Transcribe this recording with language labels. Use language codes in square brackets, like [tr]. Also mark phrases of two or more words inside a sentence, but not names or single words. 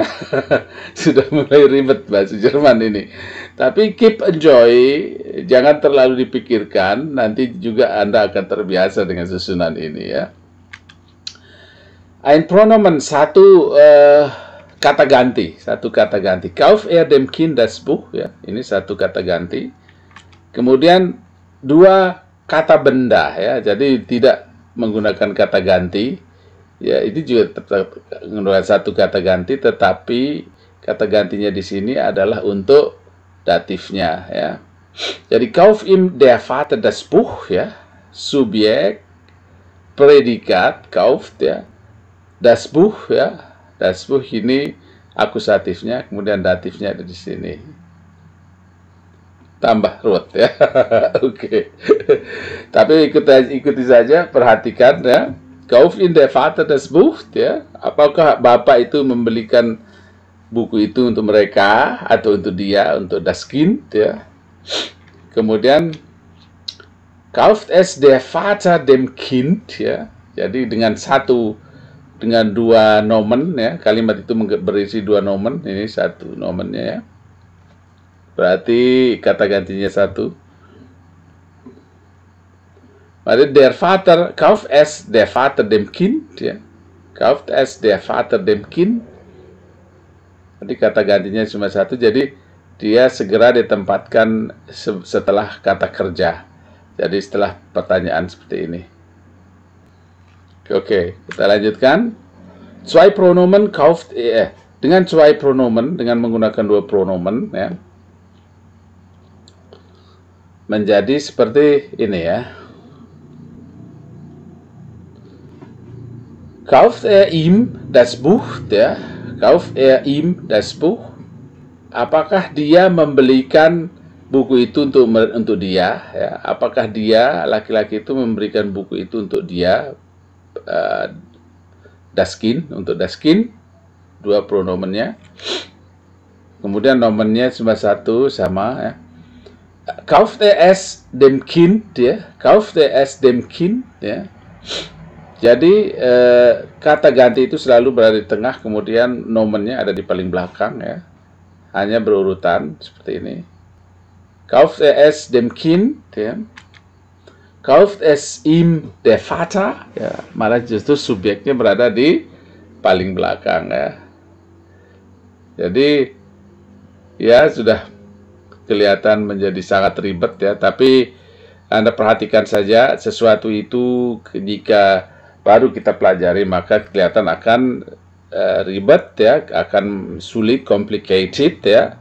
[id] Sudah mulai ribet bahasa Jerman ini. Tapi [en] keep enjoy, [id] jangan terlalu dipikirkan, nanti juga Anda akan terbiasa dengan susunan ini ya. [de] Ein Pronomen, [id] satu kata ganti. [de] Kauf dem Kind das Buch ya, [id] ini satu kata ganti. Kemudian dua kata benda ya, jadi tidak menggunakan kata ganti. Ya, ini juga tetap menggunakan satu kata ganti, tetapi kata gantinya di sini adalah untuk datifnya ya. [de] Jadi kauf ihm der Vater das Buch [id] ya, subjek, predikat, [de] kauft ya. Das Buch [id] ya, [de] das Buch [id] ini akusatifnya, kemudian datifnya ada di sini. Tambah ruwet ya. Oke. Tapi ikuti saja, perhatikan ya. [de] Kauf in der Vater das Buch ya. [id] Apakah bapak itu membelikan buku itu untuk mereka atau untuk dia, untuk [de] das Kind [id] ya. [de] Kemudian kauft es der Vater dem Kind ya. [id] Jadi dengan dua nomen ya, kalimat itu berisi dua nomen, ini satu nomennya ya, berarti kata gantinya satu. [de] Mari der Vater, kauft es der Vater dem Kind ya, kauft es der Vater dem Kind, [id] jadi kata gantinya cuma satu, jadi dia segera ditempatkan setelah kata kerja, jadi setelah pertanyaan seperti ini. Oke, kita lanjutkan. [de] Zwei Pronomen kauft dengan zwei Pronomen, [id] dengan menggunakan dua pronomen ya, menjadi seperti ini ya. [de] Kauft ihm das Buch ya, kauft ihm das Buch. [id] Apakah dia membelikan buku itu untuk dia ya? Apakah dia, laki-laki itu, memberikan buku itu untuk dia? [de] Das Kind, untuk das Kind, [id] dua pronomennya. Kemudian nomennya cuma satu, sama ya. [de] Kauft es dem Kind ya, kauft es dem Kind ya. [id] Jadi kata ganti itu selalu berada di tengah, kemudian nomennya ada di paling belakang ya. Hanya berurutan seperti ini. [de] Kauft es dem Kind [id] ya. [de] Kauft es ihm der Vater [id] ya, malah justru subjeknya berada di paling belakang ya. Jadi ya sudah kelihatan menjadi sangat ribet ya, tapi Anda perhatikan saja, sesuatu itu jika baru kita pelajari maka kelihatan akan ribet ya, akan sulit, complicated ya.